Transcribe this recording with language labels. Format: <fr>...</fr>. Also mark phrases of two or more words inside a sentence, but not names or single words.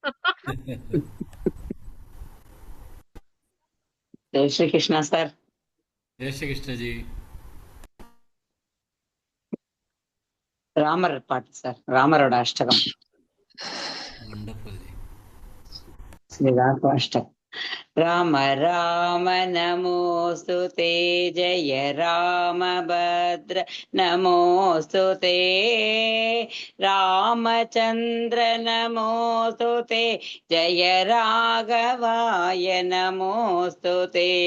<ta>ஜெய் ஸ்ரீ கிருஷ்ணா சார். ஜெய் ஸ்ரீ கிருஷ்ணஜி. ராமர் பாட்டு சார், ராமரோட அஷ்டகம். வண்டர்ஃபுல். ஸ்ரீராம அஷ்டகம்.</ta> <sa>राम राम नमोऽस्तु ते, जय रामभद्र नमोऽस्तु ते, रामचन्द्र नमोऽस्तु ते, जय राघवाय नमोऽस्तु ते,</sa>